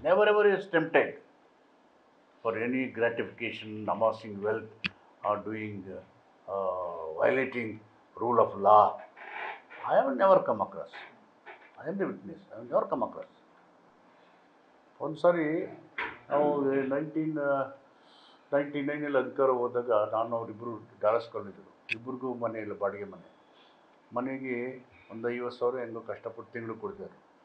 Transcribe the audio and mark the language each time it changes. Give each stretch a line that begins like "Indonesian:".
English: Never ever is tempted for any gratification, amassing wealth or doing violating rule of law. I have never come across. I am the witness. I have never come across.
Kannada: ಒಂದು ಸಾರಿ ನಾವು 1999 ಅಧಿಕಾರ ಹೋದಾಗ ನಾನು ಅವರಿಬ್ಬರು ದಾಳಿಸ್ಕೊಂಡಿದ್ದರು. ಇಬ್ಬರಿಗೂ ಮನೆಯಲ್ಲಿ ಬಾಡಿಗೆ ಮನೆಗೆ ಒಂದು 50,000 ಹೆಂಗೋ ಕಷ್ಟಪಟ್ಟು ತಿಂಗಳು ಕೊಡ್ತಾರೆ.